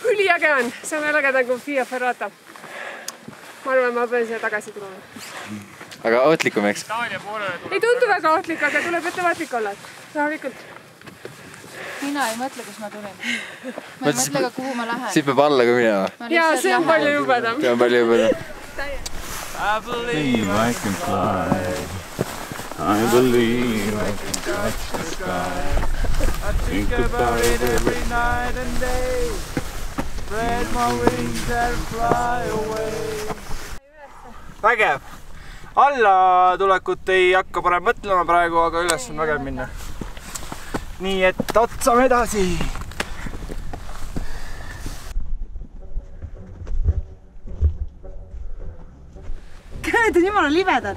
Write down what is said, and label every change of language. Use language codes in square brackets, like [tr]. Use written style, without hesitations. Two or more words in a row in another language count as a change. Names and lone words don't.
[et] äge on, see on veel ägedam kui Via Ferrata. Ma arvan, ma pean siia tagasi tulema. Aga ohtlikum, eks? Ei tundu väga ohtlik, aga tuleb ettevaatlik olla. Rahulikult. Mina ei mõtle, kus ma tulin. Ma ei mõtle ka, kuhu ma lähen. Siit peab alla ka minema. Jaa, see on palju jubedam. See on palju jubedam. [en] I believe I can fly. I believe I can touch the sky. I think about it every night and day. Spread my wings and fly away. [et] Vägev! Alla tulekut ei hakka parem mõtlema praegu, aga üles on vägev minna. Nii et otsame edasi! Käed on jumala libedad.